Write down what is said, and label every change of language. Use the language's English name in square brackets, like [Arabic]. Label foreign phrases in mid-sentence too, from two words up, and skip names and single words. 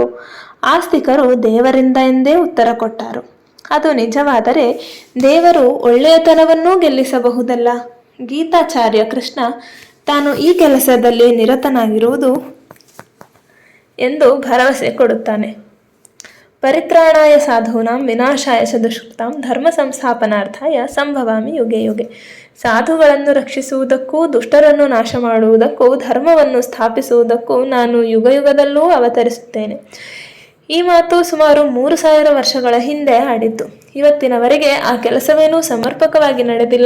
[Kannada] ಆಸ್ತಿಕರು ದೇವರಿಂದ ಎಂದೇ ಉತ್ತರ ಕೊಟ್ಟರು. ಅದು ನಿಜವಾದರೆ ದೇವರು ಒಳ್ಳೆಯತನವನ್ನೂ ಗೆಲ್ಲಿಸಬಹುದಲ್ಲ. ಗೀತಾಚಾರ್ಯ ಕೃಷ್ಣ ತಾನು ಈ ಕೆಲಸದಲ್ಲಿ ನಿರತನಾಗಿರುವುದು ಎಂದು ಭರವಸೆ ಕೊಡುತ್ತಾನೆ. [Sanskrit] ಪರಿತ್ರಾಣಾಯ ಸಾಧೂನಾಂ ವಿನಾಶಾಯ ಚ ದುಷ್ಕೃತಾಂ ಧರ್ಮ ಸಂಸ್ಥಾಪನಾರ್ಥಾಯ ಸಂಭವಾಮಿ ಯುಗೆ ಯುಗೆ. [Kannada] ಸಾಧುಗಳನ್ನು ರಕ್ಷಿಸುವುದಕ್ಕೂ ದುಷ್ಟರನ್ನು ನಾಶ ಮಾಡುವುದಕ್ಕೂ ಧರ್ಮವನ್ನು ಸ್ಥಾಪಿಸುವುದಕ್ಕೂ ನಾನು ಯುಗಯುಗದಲ್ಲೂ ಅವತರಿಸುತ್ತೇನೆ. ಈ ಮಾತು ಸುಮಾರು 3000 ವರ್ಷಗಳ ಹಿಂದೆ ಆಡಿದ್ದು. ಇವತ್ತಿನವರೆಗೆ ಆ ಕೆಲಸವೇನೂ ಸಮರ್ಪಕವಾಗಿ ನಡೆದಿಲ್ಲ.